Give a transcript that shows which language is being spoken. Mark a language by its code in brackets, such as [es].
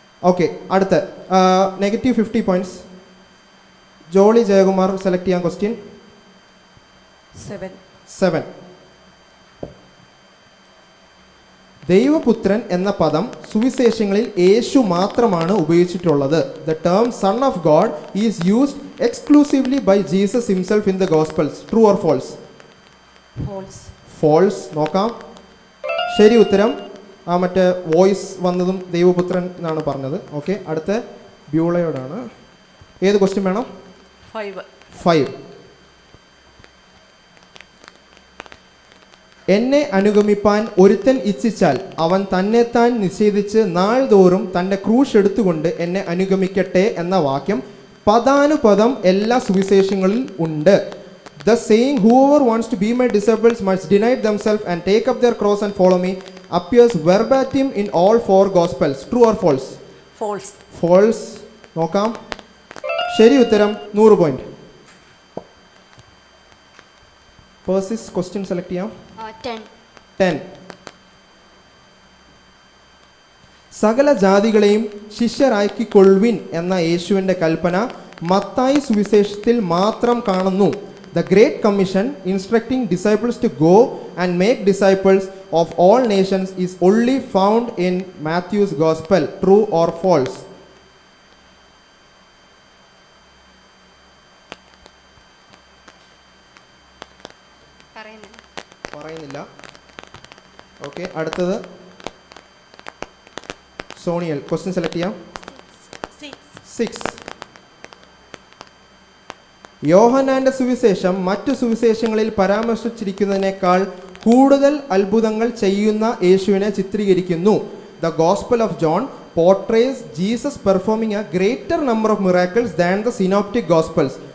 [ml] Okay, അടുത്ത negative 50 points. Jolly Jayakumar select ചെയ്യാൻ question 7. ദൈവപുത്രൻ എന്ന പദം സുവിശേഷങ്ങളിൽ യേശു മാത്രമാണ് ഉപയോഗിച്ചിട്ടുള്ളത്. [en] The term Son of God is used exclusively by Jesus himself in the Gospels. True or false? False. [ml] നോക്കാം. ശരി ഉത്തരം. മറ്റേ വോയിസ് വന്നതും ദൈവപുത്രൻ എന്നാണ് പറഞ്ഞത്. ഓക്കെ, അടുത്ത ബ്യൂളയോടാണ്. ഏത് ക്വസ്റ്റ്യൻ വേണം? 5. എന്നെ അനുഗമിപ്പാൻ ഒരുത്തൻ ഇച്ഛിച്ചാൽ അവൻ തന്നെത്താൻ നിഷേധിച്ച് നാൾതോറും തൻ്റെ ക്രൂശ് എടുത്തുകൊണ്ട് എന്നെ അനുഗമിക്കട്ടെ എന്ന വാക്യം പദാനുപദം എല്ലാ സുവിശേഷങ്ങളിൽ ഉണ്ട്. [en] The saying, whoever wants to be my disciples must deny themselves and take up their cross and follow me, appears verbatim in all 4 Gospels. True or false? False. [ml] നോക്കാം. ശരി ഉത്തരം. 100 പോയിന്റ്. പേഴ്സിസ് ക്വസ്റ്റ്യൻ സെലക്ട് ചെയ്യാം. 10. സകല ജാതികളെയും ശിഷ്യരാക്കിക്കൊള്ളുവിൻ എന്ന യേശുവിൻ്റെ കൽപ്പന മത്തായി സുവിശേഷത്തിൽ മാത്രം കാണുന്നു. [en] The Great Commission instructing disciples to go and make disciples of all nations is only found in Matthew's Gospel. True or false? [ml] പറയുന്നില്ല. ഓക്കെ, അടുത്തത് സോണിയൽ. ക്വസ്റ്റ്യൻ സെലക്ട് ചെയ്യാം. 6. യോഹന്നാന്റെ സുവിശേഷം മറ്റു സുവിശേഷങ്ങളിൽ പരാമർശിച്ചിരിക്കുന്നതിനേക്കാൾ കൂടുതൽ അത്ഭുതങ്ങൾ ചെയ്യുന്ന യേശുവിനെ ചിത്രീകരിക്കുന്നു. [en] The Gospel of John portrays Jesus performing a greater number of miracles than the synoptic Gospels.